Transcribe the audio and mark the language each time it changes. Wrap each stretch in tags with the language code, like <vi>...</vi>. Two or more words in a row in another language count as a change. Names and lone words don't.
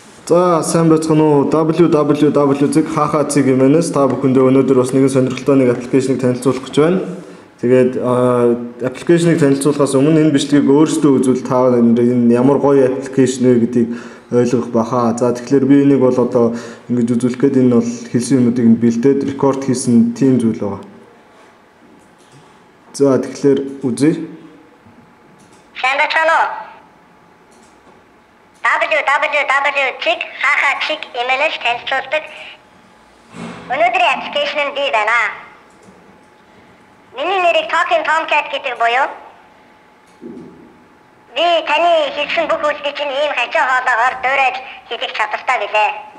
<mn>За сайн байцгаана уу? www.hh.mn-с та бүхэндээ өнөөдөр бас нэгэн сонирхолтой нэг аппликейшнийг танилцуулах гэж байна. Тэгээд аппликейшнийг танилцуулахаас өмнө энэ бичлэгийг өөрсдөө үзвэл та энэ ямар гоё аппликейшн вэ гэдгийг ойлгох баха. За тэгэхээр би энийг бол одоо ингэж үзүүлэх гээд энэ бол хэлсэн юмнуудыг нь бэлдээд рекорд хийсэн тийм зүйл байгаа. За тэгэхээр үзье. Сайн байцгаана уу? www.hh.mn-с танилцуулдаг өнөөдрийн аппликейшн нь би байна. Миний нэрийг Talking Tomcat гэдэг буюу би таны хийсэн бүх үйлдэл чинь ийм хажуу хоолоогоор дуурайж хийх чадвартай билээ.</mn>